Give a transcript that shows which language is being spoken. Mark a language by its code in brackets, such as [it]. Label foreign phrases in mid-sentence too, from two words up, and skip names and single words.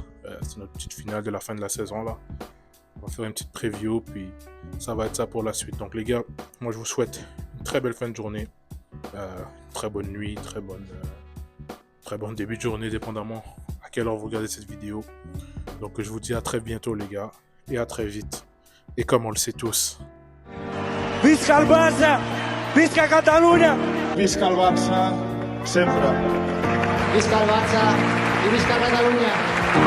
[fr] C'est notre petite finale de la fin de la saison là. On va faire une petite preview, puis ça va être ça pour la suite. Donc les gars, moi je vous souhaite une très belle fin de journée, très bonne nuit, très bon début de journée, dépendamment à quelle heure vous regardez cette vidéo. Donc je vous dis à très bientôt les gars, et à très vite. Et comme on le sait tous, [ca] Visca el Barça! Visca Catalunya! Visca el Barça, sempre. Visca el Barça i visca Catalunya!